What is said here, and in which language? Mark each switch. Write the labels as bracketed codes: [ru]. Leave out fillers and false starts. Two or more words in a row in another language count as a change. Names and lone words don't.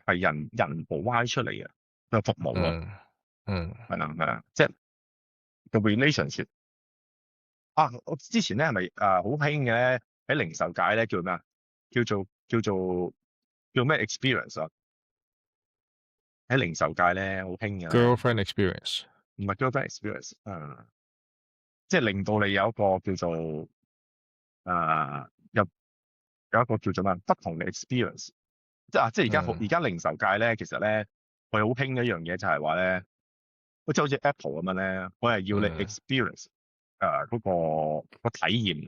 [yue] 係人 provide 出嚟嘅個服務咯。係啦，即係個 relationship 我之前咧係咪好興嘅咧？喺零售界咧叫咩啊？叫咩 experience 啊？喺零售界咧好興嘅 [en] girlfriend experience， [yue] 唔係 [en] girlfriend experience， [yue] 即係令到你有一個叫做有一個叫做咩不同嘅 experience。即係而家零售界咧，其實咧佢好興一樣嘢就係話咧，好似 Apple 咁樣咧，我係要你 experience 嗰個體驗。